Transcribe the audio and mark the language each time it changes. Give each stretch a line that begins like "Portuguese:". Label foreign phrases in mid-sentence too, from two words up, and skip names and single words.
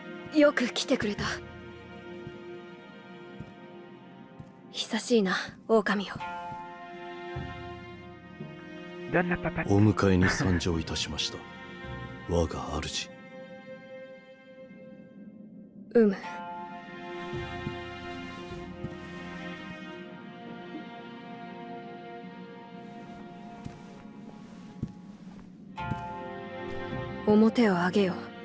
Japanese: よく来てくれた。久しいな、狼よ。
French: Donne la papate.
Japanese: お迎えに参上いたしました。我が主。うむ。表を上げよ。